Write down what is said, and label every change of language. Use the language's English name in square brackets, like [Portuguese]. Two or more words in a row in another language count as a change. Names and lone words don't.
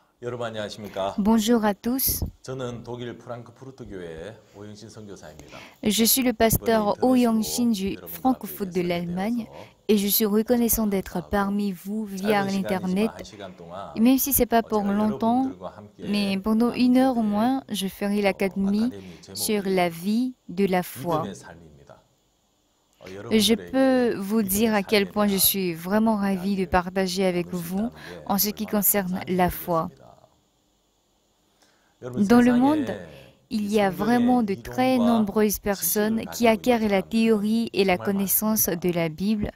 [Korean] 여러분 안녕하십니까? [French] Bonjour à tous, [Korean] 저는 독일 프랑크푸르트 교회 오영신 선교사입니다. [French] je suis le pasteur Oh Yang-shin du Francfort de l'Allemagne et je suis reconnaissant d'être parmi vous via [Korean] 짧은 시간이지만 [French] l'Internet. [Korean] 한 시간 동안 [French] Et même si ce n'est pas pour [Korean] 제가 [French] longtemps, [Korean] 여러분들과 함께 [French] mais pendant une heure au moins, je ferai l'académie sur la vie de la foi. [Korean] 믿음의 삶입니다. [French] Je peux vous dire à quel point je suis vraiment ravie de partager avec vous en ce qui concerne la foi. Dans le monde, il y a vraiment de très nombreuses personnes qui acquièrent la théorie et la connaissance de la Bible.